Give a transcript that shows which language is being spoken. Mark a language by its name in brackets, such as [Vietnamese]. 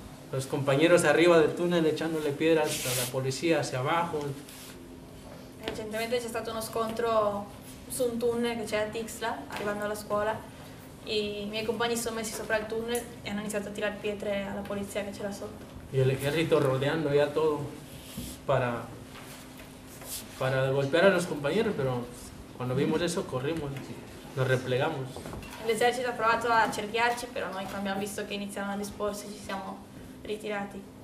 [Spanish] Los compañeros arriba del túnel echándole piedras a la policía hacia abajo. [Italian] Recientemente c'è stato uno scontro su un túnel che c'è a Tixla, arrivando alla scuola, e i miei compagni sono messi sopra il túnel e hanno iniziato a tirar pietre alla polizia che c'era sotto. [Spanish] Y el ejército rodeando ya todo para golpear a los compañeros, pero cuando vimos eso corrimos, nos replegamos. [Italian] L'esercito ha provato a cerchiarci, però noi quando abbiamo visto che iniziavano a disporsi ci siamo ritirati.